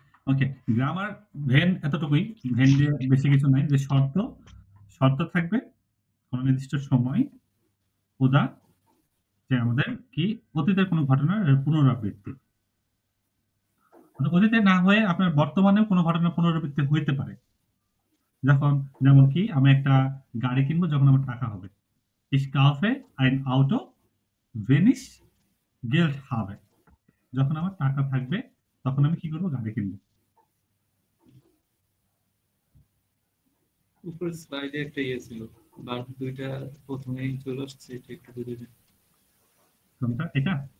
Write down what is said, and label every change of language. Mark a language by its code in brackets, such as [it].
[bn] Okay, grammar when এতটুকুই, when দিয়ে বেশি কিছু নাই, যে শর্ত থাকবে কোনো নির্দিষ্ট সময়, ওদা যে আমাদের কি অতীতের কোনো ঘটনার পুনরাবৃত্তি, অতীতে না হয়ে আপনার বর্তমানেও কোনো ঘটনার পুনরাবৃত্তি হইতে পারে। যেমন কি আমি একটা গাড়ি কিনবো যখন আমার টাকা হবে, [de] Ich kaufe ein Auto, wenn ich Geld habe. [bn] যখন আমার টাকা থাকবে তখন আমি কি করব? গাড়ি কিনবো। উপরে স্লাইডে একটা ইয়ে ছিল, বাট দুইটা প্রথমেই চলে আসছে, এটা একটু বুঝে দিন। কোনটা? এটা?